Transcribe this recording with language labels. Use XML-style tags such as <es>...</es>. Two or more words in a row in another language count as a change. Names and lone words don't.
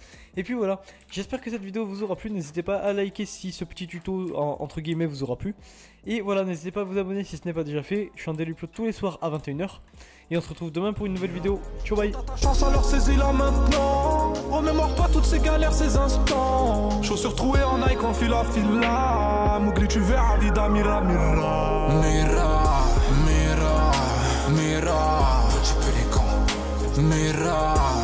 <fr>Et puis voilà, j'espère que cette vidéo vous aura plu. N'hésitez pas à liker si ce petit tuto entre guillemets vous aura plu. Et voilà, n'hésitez pas à vous abonner si ce n'est pas déjà fait. Je suis en</fr> <en>daily upload</en> <fr>tous les soirs à 21 h. Et on se retrouve demain pour une nouvelle vidéo. Ciao, bye. Ta chance alors saisis-la maintenant. Remémore-toi toutes ces galères, ces instants. Chaussures trouées en Nike, on file la fila. M'oublie, tu verras,</fr> <es>vida, mira, mira. Mira, mira, mira.</es> <fr>Petit peu les cons. Mira.</fr>